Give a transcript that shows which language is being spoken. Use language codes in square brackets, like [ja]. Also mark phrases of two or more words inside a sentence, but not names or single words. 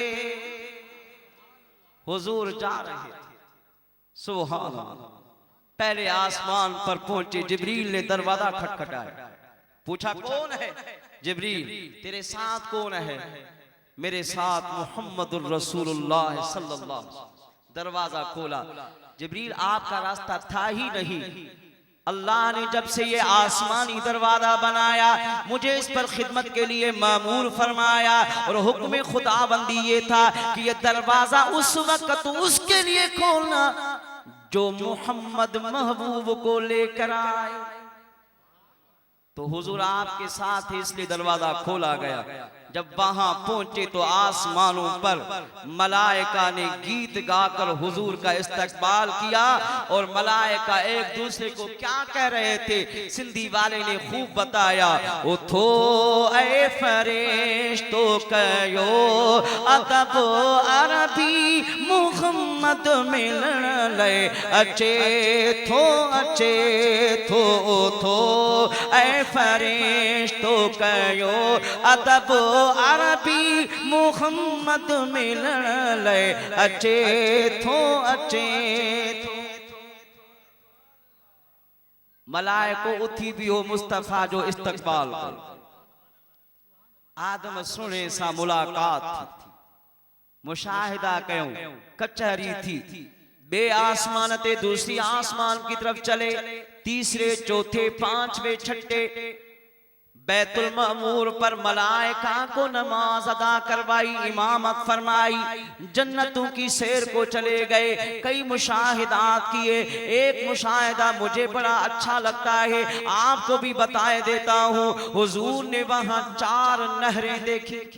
[ur] حضور جا رہے تھے, [ar] سبحان الله. [ur] پہلے آسمان پر پہنچے، جبریل نے دروازہ کھٹکھٹایا، پوچھا کون ہے? جبریل تیرے ساتھ کون ہے؟ میرے ساتھ [ar] محمد رسول الله صلى الله عليه وسلم. [ur] دروازہ کھولا، جبریل آپ کا راستہ تھا ہی نہیں. اللہ نے جب سے یہ آسمانی دروازہ بنایا، مجھے اس پر خدمت کے لیے مامور فرمایا، اور حکم خداوندی یہ تھا کہ یہ دروازہ اس وقت اس کے لیے کھولنا جو محمد محبوب کو لے کر آئے. تو حضور آپ کے ساتھ اس لیے دروازہ کھولا گیا. جب وہاں پہنچے تو آسمانوں پر ملائکہ نے گیت گا کر حضور کا استقبال کیا، اور ملائکہ ایک دوسرے کو کیا کہہ رہے تھے، سندھی والے نے خوب بتایا. [sd] उठो ऐ फरिश्तो कयो अदब अरबी, मुहम्मद मुहम्मद मिलन ले अचे थो ऐ फरिश्तो कयो अदब अरबी मुहम्मद मिलन ले अचे थो मलाइको उथी भी हो मुस्तफा जो इस्तकबाल कर आदम सुने सा मुलाकात थी मुशाहिदा कयूं कचहरी थी बे आसमान ते [ur] دوسری آسمان کی طرف چلے تیسرے چوتھے پانچویں چھٹے بیت المعمور پر ملائکہ کو نماز ادا کروائی امامت فرمائی جنتوں کی سیر کو چلے گئے کئی مشاہدات کیے ایک مشاہدہ مجھے بڑا اچھا لگتا ہے آپ کو بھی بتائے دیتا ہوں حضور نے وہاں 4 نہریں دیکھی